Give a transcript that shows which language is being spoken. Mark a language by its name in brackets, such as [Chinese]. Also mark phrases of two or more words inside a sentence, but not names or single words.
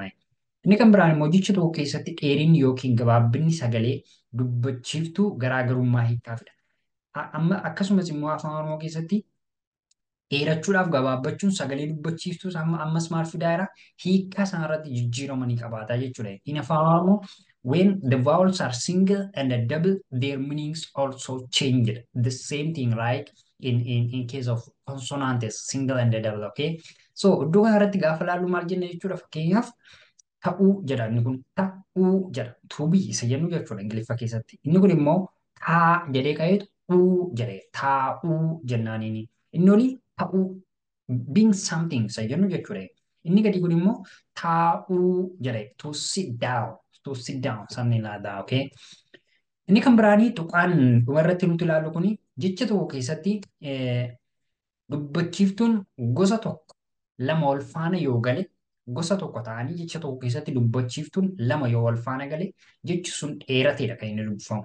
[Oromo] Inni kan biraan immoo jecha tokko keessatti dheerinni yookiin gabaabbinni sagalee dubbachiiftuu garaagarummaa hiikaa fida. Amma akkasumas immoo afaan Oromoo keessatti dheerachuudhaaf gabaabbachuun sagalee dubbachiiftuus ammas maal fidaa jira hiikaa sanarratti jijjiiramanii qabaataa jechuudha. [English] In [Oromo] afaan Oromoo [English] when the vowels are single and double their meanings also change. The same thing like in case of consonants single and double. Okay, so [Oromo] iddoo kanarratti gaafa laallu maal jenna jechuudha. Fakkeenyaaf ta'uu jedha inni kun ta'uu jedha tuubii isa jennu jechuudha Ingiliffa keessatti. Inni kun immoo taa jedhee ka'eetu uu jedhee taa'uu jennaaniini. Inni olii ta'uu [English] being something [Oromo] isa jennu jechuudha. Inni gadi kun immoo taa'uu jedhee [English] to sit down something like that. [Oromo] Okay. Inni kan biraanii tuqaan dhumarratti nuti ilaallu kun jecha tokko keessatti dubbachiiftuun gosa tokko lama wal faana yoo gale gosa tokko ta'anii jecha tokko keessatti dubbachiiftuun lama yoo wal faana gale jechi sun dheerateedha kan inni dubbifamu.